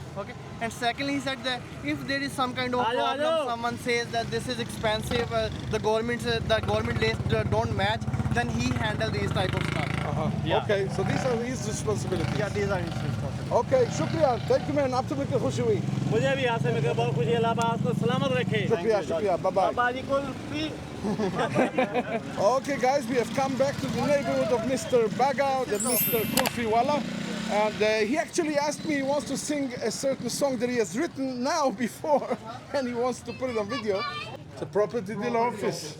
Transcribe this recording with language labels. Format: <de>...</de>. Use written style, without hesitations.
<en>Okay, and secondly he said that if there is some kind of problem, someone says that this is expensive, the government rates don't match, then he handle these type of stuff. Yeah. Okay, so these are his responsibilities. Yeah, these are his responsibilities. Okay, shukriya. Thank you, man.</en> <hi>Absolutely खुशी हुई. मुझे भी यहाँ से मिलकर बहुत खुशी है। अल्लाह आपको सलामत रखे।</hi> <en>Shukriya. Bye bye.</en> <hi>Baba ji kulfi.</hi> <en>Okay, guys, we have come back to the neighborhood of Mr. Bagga, the Mr. Kulfi Wala. And he actually asked me, he wants to sing a certain song that he has written now before, and he wants to put it on video. It's a property dealer office.</en>